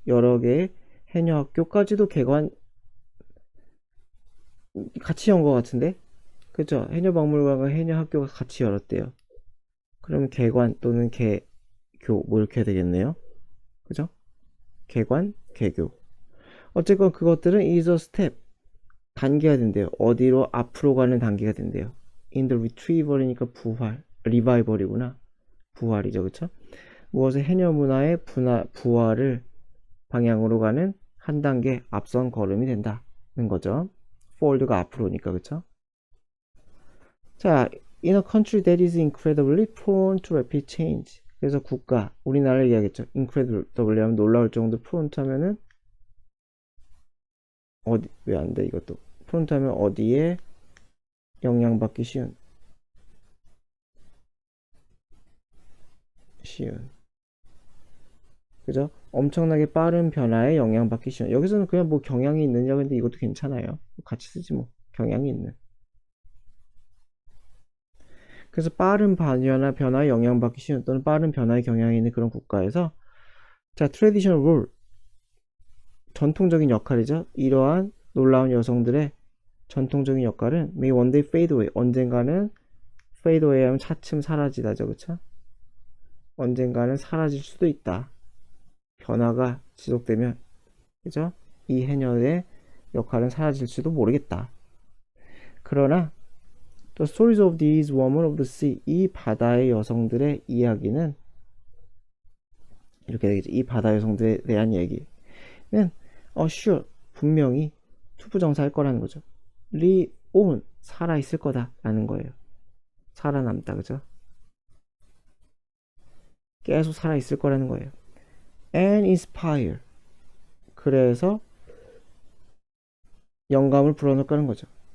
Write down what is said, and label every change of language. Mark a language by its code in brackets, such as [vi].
[ko] 여러 개의 해녀 학교까지도 개관 같이 연 것 같은데? 그쵸? 해녀 박물관과 해녀 학교가 같이 열었대요. 그러면 개관 또는 개교 뭐 이렇게 해야 되겠네요. 그죠? 개관, 개교. 어쨌건 그것들은 [en] is a step. [ko] 단계가 된대요. 어디로? 앞으로 가는 단계가 된대요. [en] in the retrieval [ko] 이니까 부활, revival이구나. 부활이죠, 그쵸? 무엇의 해녀 문화의 부활을 방향으로 가는 한 단계 앞선 걸음이 된다는 거죠. forward가 앞으로니까, 그쵸? [en] 자, in a country that is incredibly prone to rapid change. [ko] 그래서 국가, 우리나라를 얘기하겠죠. incredibly 하면 놀라울 정도, prone 하면은 어디, 왜 안 돼, 이것도. prone 하면 어디에 영향받기 쉬운. 그죠? 엄청나게 빠른 변화에 영향받기 쉬운. 여기서는 그냥 뭐 경향이 있느냐, 근데 이것도 괜찮아요. 같이 쓰지 뭐. 경향이 있는. 그래서 빠른 변화에 영향받기 쉬운 또는 빠른 변화에 경향이 있는 그런 국가에서 자, traditional role. 전통적인 역할이죠. 이러한 놀라운 여성들의 전통적인 역할은 [en] may one day fade away. [ko] 언젠가는 fade away 하면 차츰 사라지다죠. 그쵸? 언젠가는 사라질 수도 있다. 변화가 지속되면, 그죠? 이 해녀의 역할은 사라질지도 모르겠다. [en] 그러나 The stories of these women of the sea, [ko] 이 바다의 여성들의 이야기는 이렇게 되겠죠. 이 바다 여성들에 대한 얘기는 sure, 분명히 투부정사할 거라는 거죠. live 살아있을 거다라는 거예요. 살아남다, 그죠? 계속 살아있을 거라는 거예요. [en] and inspire, [ko] 그래서 영감을 불어넣을 거라는 거죠.